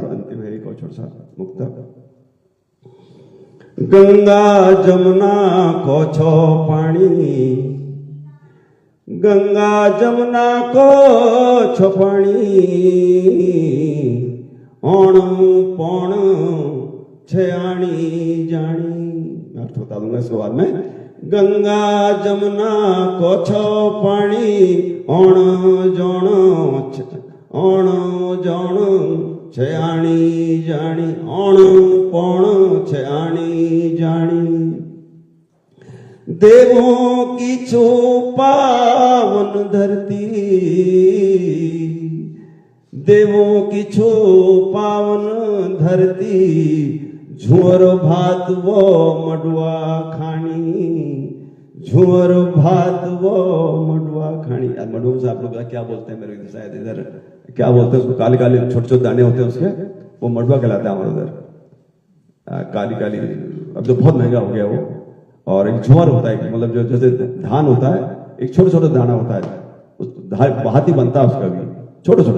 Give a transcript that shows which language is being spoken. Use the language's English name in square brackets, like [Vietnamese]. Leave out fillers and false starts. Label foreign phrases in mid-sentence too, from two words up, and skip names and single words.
[Hindi] अंतिम है एक और छोटा सा मुक्तक। [Garhwali] गंगा जमुना को छो पानी, गंगा जमुना को छो पानी, ओण पौण छयाणी जानी। [Hindi] मैं अर्थ बता दूंगा इसके बाद में। [Garhwali] गंगा जमुना को छो पानी, ओण जोण छयाणी जानी, ओण पौण छयाणी जानी। देवों की छो पावन धरती, देवों की छो पावन धरती, झुअर भात वो मडुआ खानी, झुअर भात वो मडुआ खानी। [Hindi] यार मडुआ से आप लोग क्या बोलते हैं, मेरे शायद इधर क्या बोलते हैं उसको, काले काले छोटे छोटे दाने होते हैं उसके, वो मडुआ कहलाता है हमारे उधर। काली काली, अब तो बहुत महंगा हो गया वो। और एक झुअर होता है, मतलब जो जैसे धान होता है, एक छोटा छोटा दाना होता है, उस भाती बनता है उसका भी छोटा छोटा।